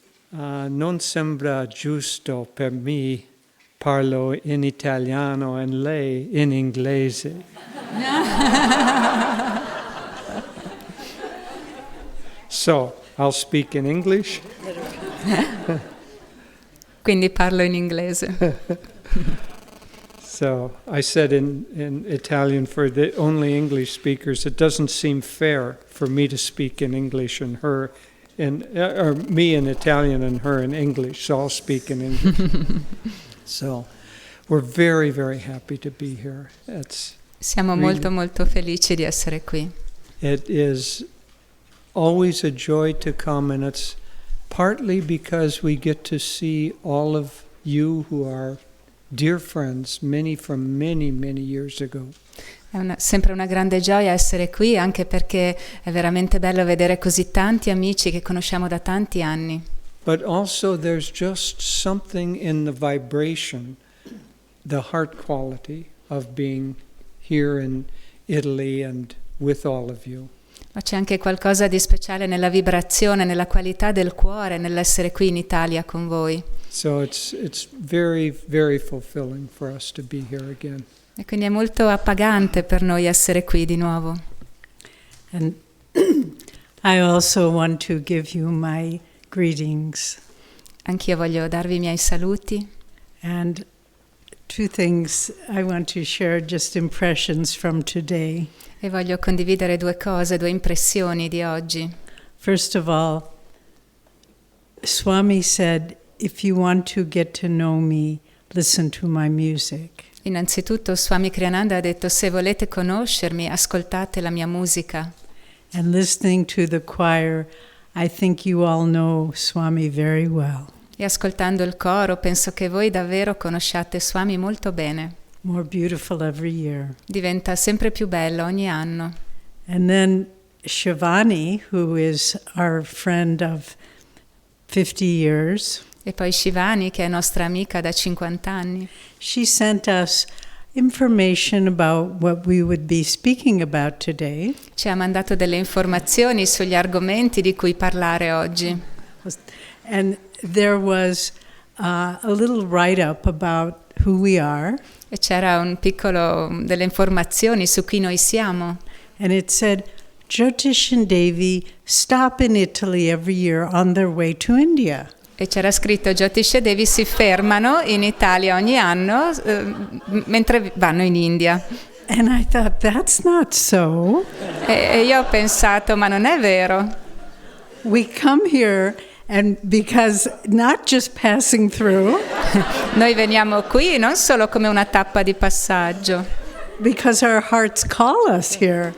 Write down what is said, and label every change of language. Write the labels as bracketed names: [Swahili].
[Italian] Non sembra giusto per me parlo in italiano e lei in inglese. [English] So, I'll speak in English. [Italian] Quindi parlo in inglese. [English] So, I said in Italian for the only English speakers, it doesn't seem fair for me to speak in English and her or me in Italian and her in English, so I'll speak in English. So, we're very, very happy to be here. [Italian] Siamo molto molto felici di essere qui. [English] It is always a joy to come, and it's partly because we get to see all of you who are dear friends, many from many, many years ago. [Italian] È sempre una grande gioia essere qui, anche perché è veramente bello vedere così tanti amici che conosciamo da tanti anni. [English] But also there's just something in the vibration, the heart quality of being here in Italy and with all of you. [Italian] Ma c'è anche qualcosa di speciale nella vibrazione, nella qualità del cuore, nell'essere qui in Italia con voi. [English] So it's very, very fulfilling for us to be here again. [Italian] E quindi è molto appagante per noi essere qui di nuovo. [English] And I also want to give you my greetings. [Italian] Anch'io voglio darvi i miei saluti. [English] And two things I want to share, just impressions from today. [Italian] E voglio condividere due cose, due impressioni di oggi. [English] First of all, Swami said, if you want to get to know me, listen to my music. [Italian] Innanzitutto Swami Kriyananda ha detto: se volete conoscermi, ascoltate la mia musica. [English] And listening to the choir, I think you all know Swami very well. [Italian] E ascoltando il coro, penso che voi davvero conosciate Swami molto bene. [English] More beautiful every year. [Italian] Diventa sempre più bello ogni anno. [English] And then Shivani, who is our friend of 50 years, [Italian] E poi Shivani, che è nostra amica da 50 anni, [English] she sent us information about what we would be speaking about today. [Italian] ci ha mandato delle informazioni sugli argomenti di cui parlare oggi. [English] And there was a little write-up about who we are. [Italian] E c'era delle informazioni su chi noi siamo. [English] And it said, Jyotish and Devi stop in Italy every year on their way to India. [Italian] E c'era scritto: Jyotish e Devi si fermano in Italia ogni anno mentre vanno in India. [English] And I thought, that's not so. [Italian] E io ho pensato: ma non è vero. [English] We come here and because not just passing through, [Italian] Noi veniamo qui non solo come una tappa di passaggio, [English] because our hearts call us here.